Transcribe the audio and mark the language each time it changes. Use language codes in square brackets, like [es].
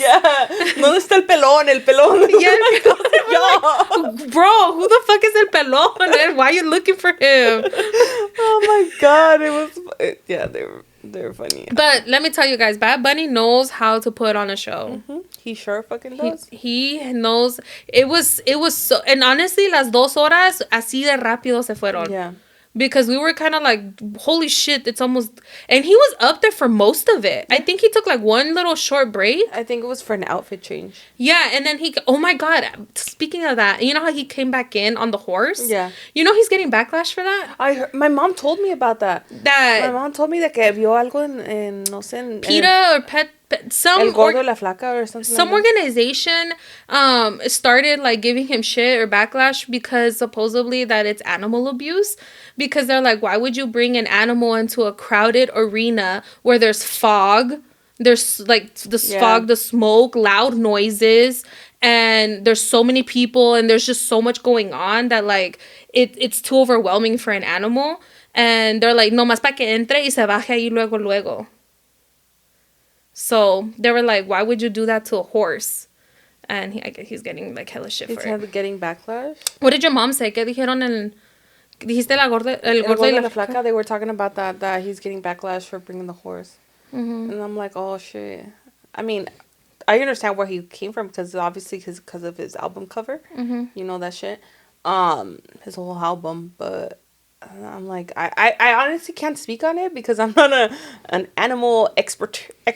[es] Yeah. ¿Dónde está el pelón? El pelón. [en] Yeah. Like, bro, who the fuck is el pelón? And why are you looking for him? Oh, my God. It was... Yeah, they were funny. But let me tell you guys, Bad Bunny knows how to put on a show. Mm-hmm. He sure fucking does. He knows. It was so... And honestly, [es] las 2 horas así de rápido se fueron. [en] Yeah. Because we were kind of like, holy shit, it's almost... And he was up there for most of it. I think he took like one little short break. I think it was for an outfit change. Yeah, and then he... Oh my God. Speaking of that, you know how he came back in on the horse? Yeah. You know he's getting backlash for that? I heard, my mom told me about that. My mom told me that [es] que vio algo en no sé... En, [en] PETA or Pet... Some El Gordo la Flaca or something. Some like organization started like giving him shit or backlash because supposedly that it's animal abuse, because they're like, why would you bring an animal into a crowded arena where there's fog, there's like the fog, the smoke, loud noises, and there's so many people and there's just so much going on that like it's too overwhelming for an animal. And they're like, [es] no más pa que entre y se baje ahí luego. [en] So they were like, why would you do that to a horse? And he's getting like hella shit for it. He's getting backlash? What did your mom say? [es] ¿Qué dijeron dijiste el gordo y la flaca? [en] They were talking about that he's getting backlash for bringing the horse. Mm-hmm. And I'm like, oh shit. I mean, I understand where he came from because obviously because of his album cover. Mm-hmm. You know that shit. His whole album, but... I'm like, I honestly can't speak on it because I'm not an animal expert.